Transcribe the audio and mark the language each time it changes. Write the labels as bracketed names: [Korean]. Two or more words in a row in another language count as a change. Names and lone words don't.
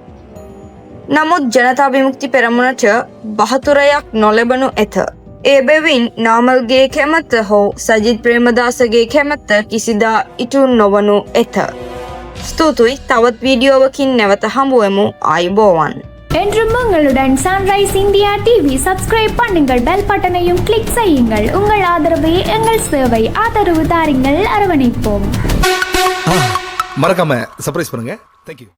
[Sinhala] නමුත් ජනතා විමුක්ති පෙරමුණට බහතුරයක් නොලැබනු ඇත. ඒ බැවින් නාමල්ගේ කැමැත්ත හෝ සජිත් ප්‍රේමදාසගේ කැමැත්ත කිසිදා ඉටු නොවනු ඇත. ස්තුතියි. තවත් වීඩියෝවකින් නැවත හමුවෙමු. ආයුබෝවන්. [Tamil] என்றும் உங்களுடன் சன்ரைஸ் இந்தியா டிவி சப்ஸ்கிரைப் பண்ணுங்கள், பெல் பட்டனையும் கிளிக் செய்யுங்கள். உங்கள் ஆதரவே எங்கள் சேவை. ஆதரவு தாருங்கள், அரவணைப்போம். மறக்காம சர்ப்ரைஸ் பண்ணுங்க. தேங்க்யூ.